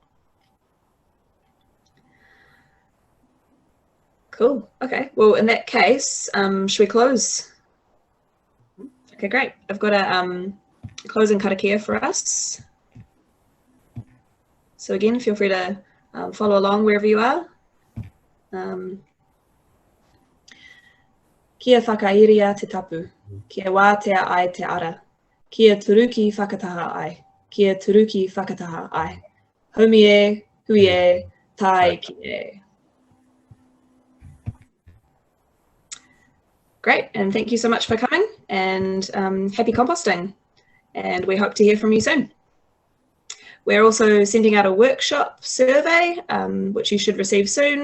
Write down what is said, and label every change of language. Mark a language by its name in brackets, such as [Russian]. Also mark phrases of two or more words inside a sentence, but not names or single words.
[English] Cool. Okay. Well, in that case, should we close? Okay, great. I've got a closing karakia for us. So again, feel free to follow along wherever you are. [Māori] Kia whakairia te tapu, kia wātea ai te ara, kia turuki whakataha ai, kia turuki whakataha ai. Haumi e, hui e, tai ki e. [English] Great, and thank you so much for coming, and happy composting, and we hope to hear from you soon. We're also sending out a workshop survey, which you should receive soon.